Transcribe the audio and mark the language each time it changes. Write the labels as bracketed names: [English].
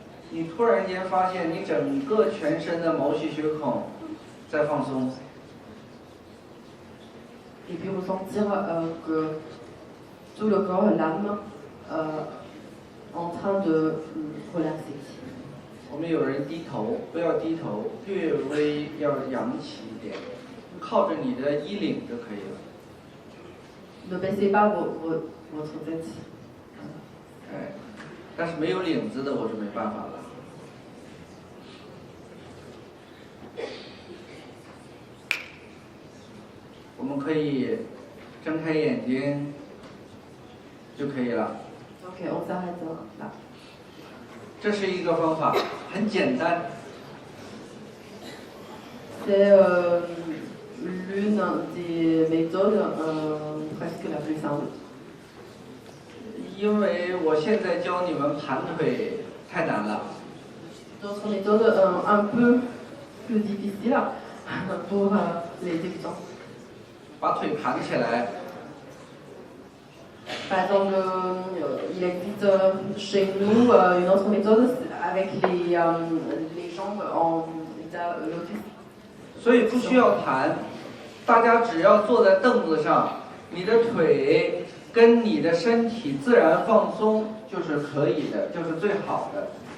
[Chinese] 你突然间发现你整个全身的毛细血孔在放松， [French] Et puis ressentir que tout le corps, l'âme, en train de relaxer. [Chinese] 我们有人低头，不要低头，略微要扬起一点，靠着你的衣领就可以了。 [French] Ne baissez pas votre tête. [Chinese] 哎，但是没有领子的我就没办法了。我们可以睁开眼睛就可以了。 [French] Ok, on s'arrête là. [Chinese] 这是一个方法，很简单。 [French] C'est l'une des méthodes presque la plus simple. [Chinese] 因为我现在教你们盘腿太难了， [French] D'autres méthodes un peu plus difficiles pour les débutants. [Chinese] 把腿盘起来， [French] Par exemple, il existe chez nous une autre méthode avec les jambes en état lotus. [Chinese] 所以不需要盘，大家只要坐在凳子上，你的腿跟你的身体自然放松就是可以的，就是最好的。